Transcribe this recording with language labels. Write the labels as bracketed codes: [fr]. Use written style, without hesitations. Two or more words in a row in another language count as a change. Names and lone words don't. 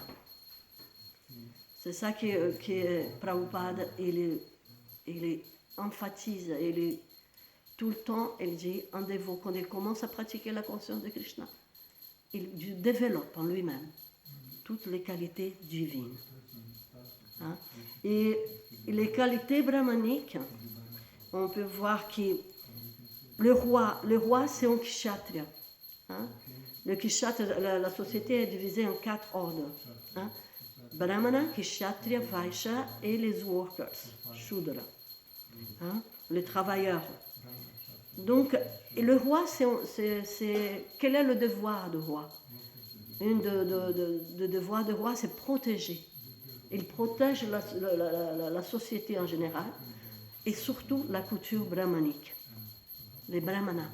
[fr] C'est ça que Prabhupada il emphatise, tout le temps, il dit, un dévot, quand il commence à pratiquer la conscience de Krishna, il développe en lui-même toutes les qualités divines. Hein? Et les qualités brahmaniques, on peut voir que le roi c'est un kshatriya. Hein? Le kshatriya, la société est divisée en 4 ordres. Hein? Brahmana, kshatriya, vaishya et les workers, shudra. Hein? Les travailleurs. Donc, le roi, quel est le devoir du roi? Un des devoirs du roi, c'est protéger. Il protège la société en général et surtout la culture brahmanique, les brahmanas.